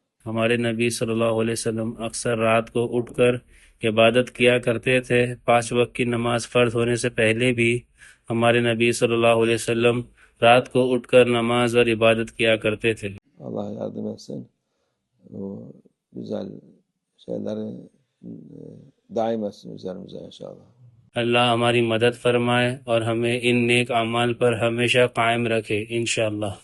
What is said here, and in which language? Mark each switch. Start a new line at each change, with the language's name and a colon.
Hindi: हमारे नबी सल्लल्लाहु अलैहि वसल्लम अक्सर रात को उठकर इबादत किया करते थे। 5 वक्त की नमाज फर्ज होने से पहले भी हमारे नबी सल्लल्लाहु अलैहि वसल्लम रात को उठकर नमाज और इबादत किया करते थे।
Turkish: Allah yardım etsin. O güzel şeyleri daim etsin üzerimize inşallah.
Hindi: अल्लाह हमारी मदद फरमाए और हमें इन नेक अमाल पर हमेशा कायम रखे इंशाअल्लाह।